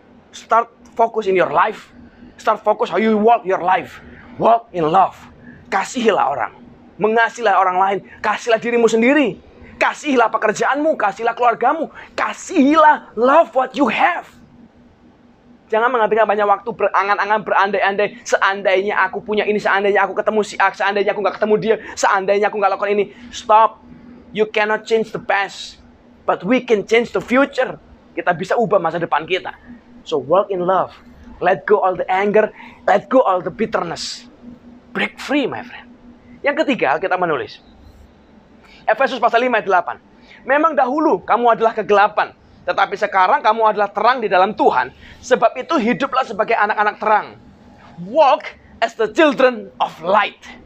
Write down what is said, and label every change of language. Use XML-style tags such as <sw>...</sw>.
<en>Start focus in your life. Start focus how you walk your life. Walk in love.</en> <id>Kasihilah orang. Mengasihilah orang lain. Kasihilah dirimu sendiri. Kasihilah pekerjaanmu. Kasihilah keluargamu. Kasihilah</id> <en>love what you have.</en> <id>Jangan menghabiskan banyak waktu berangan-angan, berandai-andai. Seandainya aku punya ini, seandainya aku ketemu si A, seandainya aku nggak ketemu dia, seandainya aku nggak lakukan ini.</id> <en>Stop. You cannot change the past. But we can change the future.</en> <id>Kita bisa ubah masa depan kita.</id> <en>So walk in love. Let go all the anger. Let go all the bitterness. Break free, my friend.</en> <id>Yang ketiga, kita menulis. Efesus pasal 5 ayat 8. Memang dahulu kamu adalah kegelapan, tetapi sekarang kamu adalah terang di dalam Tuhan. Sebab itu hiduplah sebagai anak-anak terang.</id> <en>Walk as the children of light.</en>